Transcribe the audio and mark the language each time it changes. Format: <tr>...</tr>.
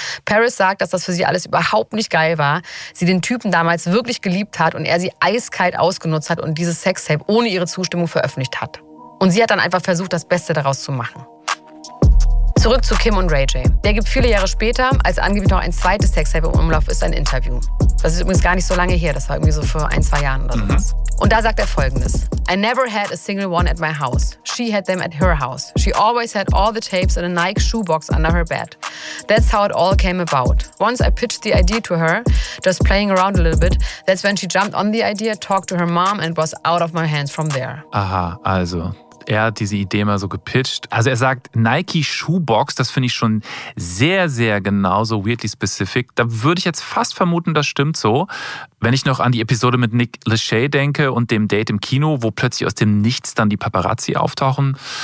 <de>Paris sagt, dass das für sie alles überhaupt nicht geil war. Sie den Typen damals wirklich geliebt hat und er sie eiskalt ausgenutzt hat und dieses Sextape ohne ihre Zustimmung veröffentlicht hat. Und sie hat dann einfach versucht, das Beste daraus zu machen. Zurück zu Kim und Ray J. Der gibt viele Jahre später, als angeblich noch ein zweites Sextape im Umlauf ist, ein Interview. Das ist übrigens gar nicht so lange her, das war irgendwie so vor 1-2 Jahren oder so. Mhm. Und da sagt er Folgendes.</de> <en>"I never had a single one at my house. She had them at her house. She always had all the tapes in a Nike shoebox under her bed. That's how it all came about. Once I pitched the idea to her, just playing around a little bit, that's when she jumped on the idea, talked to her mom and was out of my hands from there."</en> <de>Aha, also er hat diese Idee mal so gepitcht. Also er sagt, Nike Shoebox, das finde ich schon sehr, sehr genauso</de> <en>weirdly specific.</en> <de>Da würde ich jetzt fast vermuten, das stimmt so. Wenn ich noch an die Episode mit Nick Lachey denke und dem Date im Kino, wo plötzlich aus dem Nichts dann die Paparazzi auftauchen.</de>